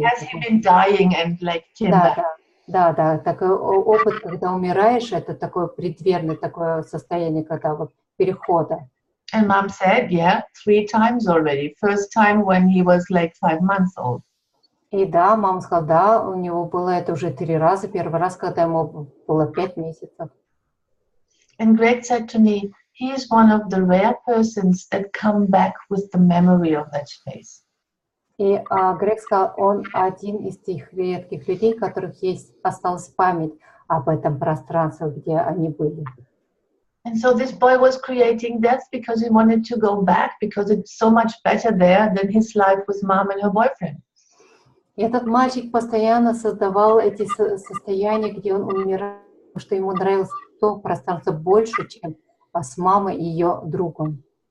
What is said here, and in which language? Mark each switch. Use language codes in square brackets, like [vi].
[en] Has he been dying and like came back? [ru] Да, такой опыт, когда умираешь, это такое предверное такое состояние, когда вот перехода. [en] And Mom said, yeah, 3 times already. First time when he was like 5 months old. [ru] И да, мама сказала, да, у него было это уже 3 раза. Первый раз, когда ему было 5 месяцев. [en] And Greg said to me, he is one of the rare persons that come back with the memory of that space. [ru] И Грег сказал, он один из тех редких людей, у которых осталась память об этом пространстве, где они были. [en] And so this boy was creating death because he wanted to go back because it's so much better there than his life with mom and her boyfriend. [ru] И этот мальчик постоянно создавал эти состояния, где он умирал, потому что ему нравилось то пространство больше, чем с мамой и ее другом.